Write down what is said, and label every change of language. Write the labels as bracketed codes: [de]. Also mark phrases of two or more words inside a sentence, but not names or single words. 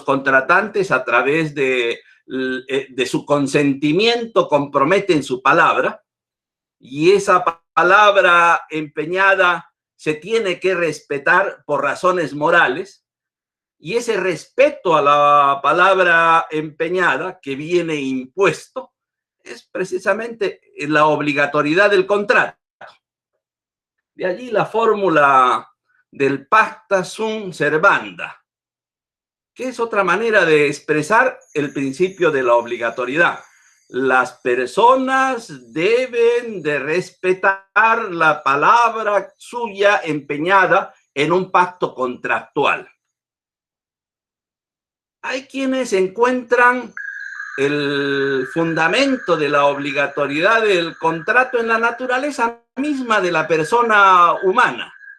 [es] contratantes a través de su consentimiento comprometen su palabra, y esa palabra empeñada se tiene que respetar por razones morales, y ese respeto a la palabra empeñada que viene impuesto es precisamente la obligatoriedad del contrato. De allí la fórmula del [la] pacta sunt servanda, [es] que es otra manera de expresar el principio de la obligatoriedad. Las personas deben de respetar la palabra suya empeñada en un pacto contractual. Hay quienes encuentran el fundamento de la obligatoriedad del contrato en la naturaleza misma de la persona humana.